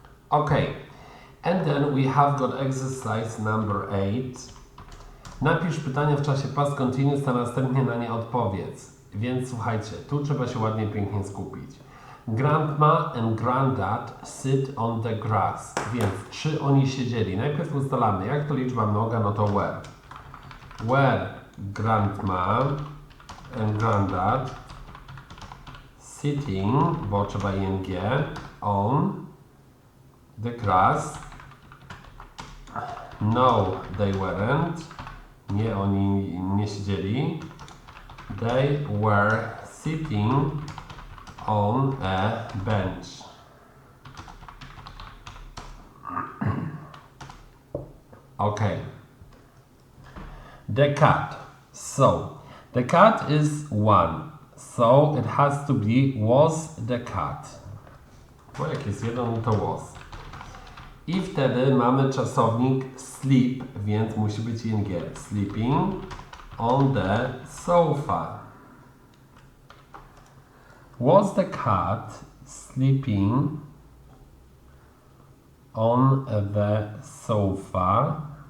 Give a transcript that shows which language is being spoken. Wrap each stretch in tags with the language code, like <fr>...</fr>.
<en>Okay, and then we have got exercise number 8.</en> <pl>Napisz pytania w czasie past continuous, a następnie na nie odpowiedz. Więc słuchajcie, tu trzeba się ładnie, pięknie skupić.</pl> <en>Grandma and granddad sit on the grass.</en> <pl>Więc czy oni siedzieli? Najpierw ustalamy, jak to liczba mnoga, no to where. Where grandma and granddad sitting, bo trzeba ing, on the grass.</pl> <en>No, they weren't.</en> <pl>Nie, oni nie siedzieli.</pl> <en>They were sitting on a bench. Okay. The cat. So, the cat is 1. So, it has to be was the cat.</en> <pl>Bo jak jest 1, to was. I wtedy mamy czasownik sleep, więc musi być ing.</pl> <en>Sleeping on the sofa. Was the cat sleeping on the sofa?</en>